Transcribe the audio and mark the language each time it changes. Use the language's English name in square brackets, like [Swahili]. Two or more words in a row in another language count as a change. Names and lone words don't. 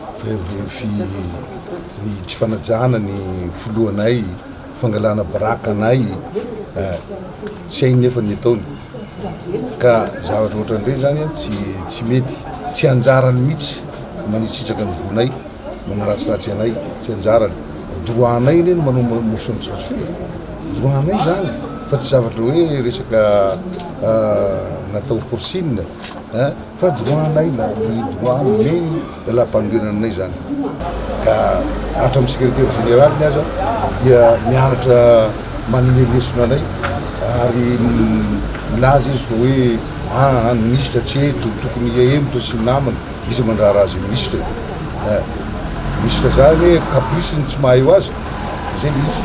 [Malagasy] ny tsy fanajana ny foloanay fangalana baraka anay tsy hainy nefa ny ataony ka zavatra ohatran'ireny zany tsy mety tsy anjarany mihitsy manitsitraka ny vonay manaratsiratsy anay tsy anjarany droit anay neny manao [French] motion de censure [Malagasy] droit anay zany fa tsy zavatra hoe resaka natao forcine fa droit anay droit meny lalam-panorenanay zany ka ahatra amin'ny [French] secrétaire général [Malagasy] ny aza dia mianatra manome lesona anay ary milaza izy fa hoe ministre tsy eto tokony emotra sy namana izy mandrara azy ministre zany caprice tsy mahay azy zay le izy.